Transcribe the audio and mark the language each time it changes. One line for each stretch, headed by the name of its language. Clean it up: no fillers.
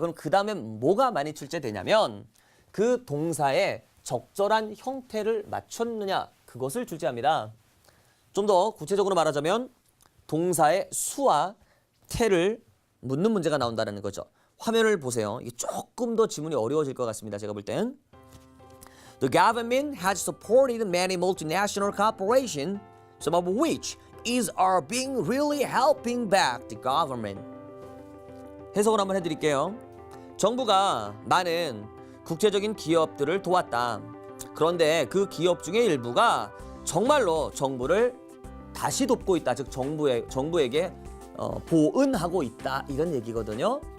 Korean: 그럼 그 다음에 뭐가 많이 출제되냐면 그 동사의 적절한 형태를 맞췄느냐 그것을 출제합니다. 좀 더 구체적으로 말하자면 동사의 수와 태를 묻는 문제가 나온다는 거죠. 화면을 보세요. 이게 조금 더 지문이 어려워질 것 같습니다. 제가 볼 땐.
English: The government has supported many multinational corporations some of which is are being really helping back the government.
Korean: 해석을 한번 해드릴게요. 정부가 많은 국제적인 기업들을 도왔다. 그런데 그 기업 중에 일부가 정말로 정부를 다시 돕고 있다. 즉 정부에게 보은하고 있다. 이런 얘기거든요.